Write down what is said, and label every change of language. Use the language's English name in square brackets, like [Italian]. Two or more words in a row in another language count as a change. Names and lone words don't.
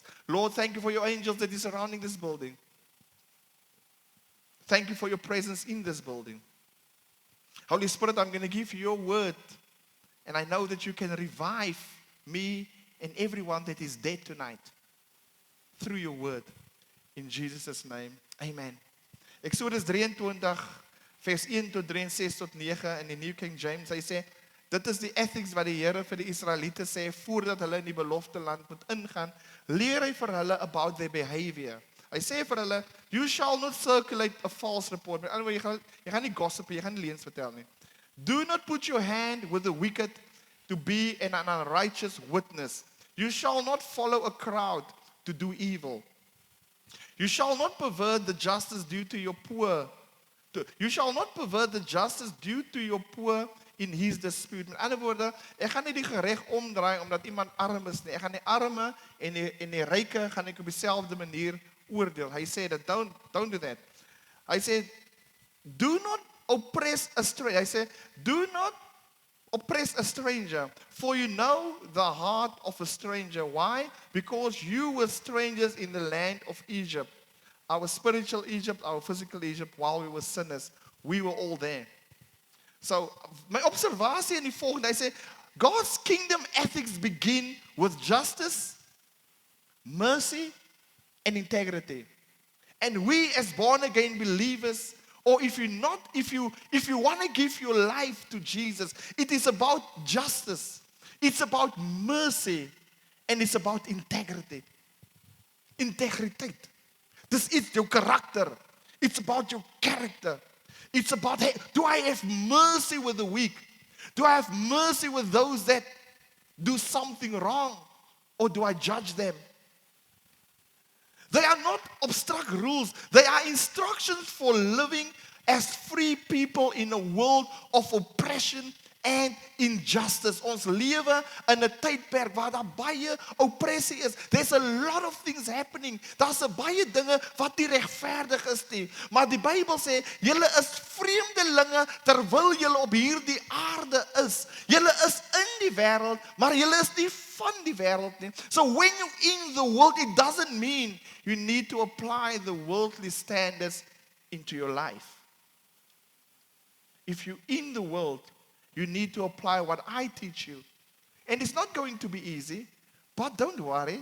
[English] Lord, thank you for your angels that is surrounding this building. Thank you for your presence in this building. Holy Spirit, I'm going to give you your word. And I know that you can revive me and everyone that is dead tonight through your word. In Jesus' name, amen. [Afrikaans] Exodus 23, vers 1 tot 3 en 6 tot 9 in die New King James, hy sê, dit is die ethics wat die Here vir die Israeliete sê, voordat hulle in die beloofde land moet ingaan, leer hy vir hulle [English] about their behavior. [Afrikaans] Hy sê vir hulle, [English] you shall not circulate a false report. [Afrikaans] Met ander woorde, jy gaan nie gossip, jy gaan nie leuns vertel nie. [English] Do not put your hand with the wicked to be an unrighteous witness. You shall not follow a crowd to do evil. You shall not pervert the justice due to your poor. You shall not pervert the justice due to your poor in his dispute. [Afrikaans] Met ander woorde, ek gaan nie die gereg omdraai omdat iemand arm is nie. Ek gaan die arme en die ryke gaan ek op dieselfde manier oordeel. Hy sê dat [English] don't do that. [Afrikaans] Hy sê [English] do not oppress a stranger. [Afrikaans] Hy sê [English] do not oppress a stranger, for you know the heart of a stranger. Why? Because you were strangers in the land of Egypt. Our spiritual Egypt, our physical Egypt, while we were sinners. We were all there. So, [Afrikaans] my observasie in die volgende, hy sê, [English] God's kingdom ethics begin with justice, mercy, and integrity. And we as born again believers, or if you want to give your life to Jesus, it is about justice, it's about mercy, and it's about integrity. [Afrikaans] Integriteit. Dis iets jou karakter. [English] It's about your character. It's about, hey, do I have mercy with the weak? Do I have mercy with those that do something wrong? Or do I judge them? They are not abstract rules. They are instructions for living as free people in a world of oppression and injustice. [Afrikaans] Ons lewe in 'n tydperk waar daar baie oppressie is. [English] There's a lot of things happening. [Afrikaans] Daar's baie dinge wat nie regverdig is nie. Maar die Bybel sê, julle is vreemdelinge terwyl julle op hierdie aarde is. Julle is in die wêreld, maar julle is nie van die wêreld nie. [English] So when you're in the world, it doesn't mean you need to apply the worldly standards into your life. If you're in the world, you need to apply what I teach you. And it's not going to be easy, but don't worry.